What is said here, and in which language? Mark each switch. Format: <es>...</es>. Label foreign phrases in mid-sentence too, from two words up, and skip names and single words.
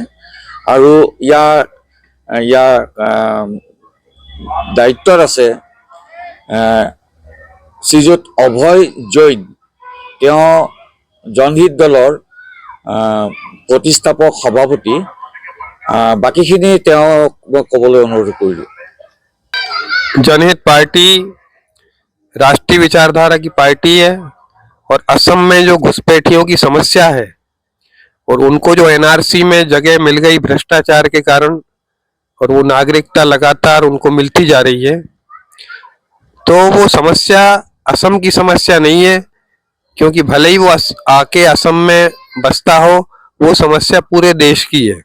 <as>আৰু ইয়াৰ দায়িত্বত আছে শ্ৰীযুত অভয় জৈন। তেওঁ জনহিত দলৰ প্ৰতিষ্ঠাপক সভাপতি। বাকিখিনি তেওঁক ক'বলৈ অনুৰোধ কৰিলোঁ।</as> <hi>जनहित पार्टी राष्ट्रीय विचारधारा की पार्टी है और असम में जो घुसपैठियों की समस्या है और उनको जो एनआरसी में जगह मिल गई भ्रष्टाचार के कारण और वो नागरिकता लगातार उनको मिलती जा रही है, तो वो समस्या असम की समस्या नहीं है, क्योंकि भले ही वो आके असम में बसता हो, वो समस्या पूरे देश की है।</hi>